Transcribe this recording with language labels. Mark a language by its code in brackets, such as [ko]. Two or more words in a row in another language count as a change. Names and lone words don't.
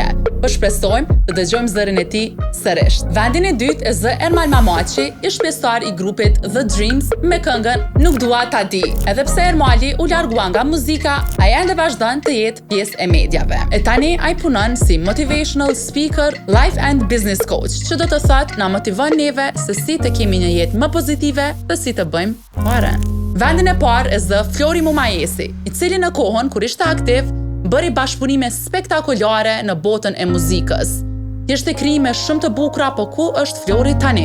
[sq] Po shpresojmë të dëgjojmë zërin e tij sërish. Vendin e 2 e zë Ermal Mamaçi, ish pjesëtar i grupit The Dreams me këngën Nuk dua ta di. Edhe pse Ermali u largua nga muzika, ai ende vazhdon të jetë pjesë e mediave. E tani ai punon si [en] motivational speaker, life and business coach, [sq] që do të thotë na motivon neve se si të kemi një jetë më pozitive dhe si të bëjmë parë. Vendin e parë e zë Flori Mumajesi, i cili në kohën kur ishte aktiv, bëri bashkëpunime spektakolare në botën e muzikës. Ishte krijime shumë të bukura, po ku është Flori tani?